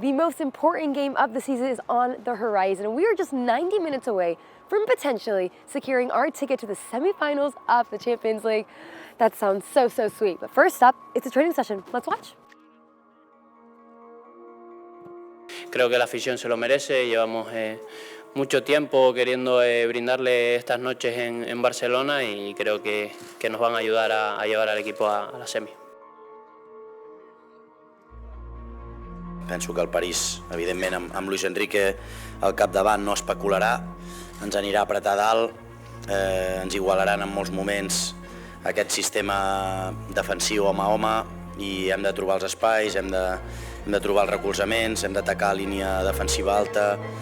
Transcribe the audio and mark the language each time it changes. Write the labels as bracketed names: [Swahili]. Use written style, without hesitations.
[English] The most important game of the season is on the horizon. We are just 90 minutes away from potentially securing our ticket to the semifinals of the Champions League. That sounds so sweet. But first up, it's a training session. Let's watch. [Spanish] Creo que la afición se lo merece. Llevamos mucho tiempo queriendo brindarle estas noches en Barcelona y creo que nos van a ayudar a llevar al equipo a la semi. [Catalan] Penso que el París, evidentment, amb Luis Enrique al capdavant no especularà, ens anirà a apretar dalt, ens igualaran en molts moments aquest sistema defensiu home a home i hem de trobar els espais, hem de trobar els recolzaments, hem d'atacar a línia defensiva alta.